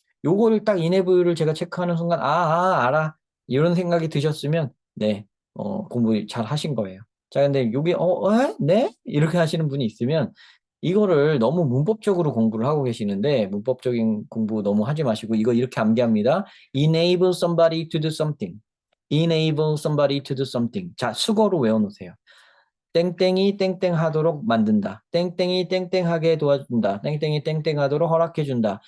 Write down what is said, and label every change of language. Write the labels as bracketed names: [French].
[Korean] 요거를 딱 enable를 제가 체크하는 순간, 알아. 이런 생각이 드셨으면, 네, 공부 잘 하신 거예요. 자, 근데 요게, 네? 이렇게 하시는 분이 있으면, 이거를 너무 문법적으로 공부를 하고 계시는데, 문법적인 공부 너무 하지 마시고, 이거 이렇게 암기합니다. [English] enable somebody to do something. enable somebody to do something. [Korean] 자, 수거로 외워놓으세요. 땡땡이 땡땡하도록 만든다. 땡땡이 땡땡하게 도와준다. 땡땡이 땡땡하도록 허락해준다.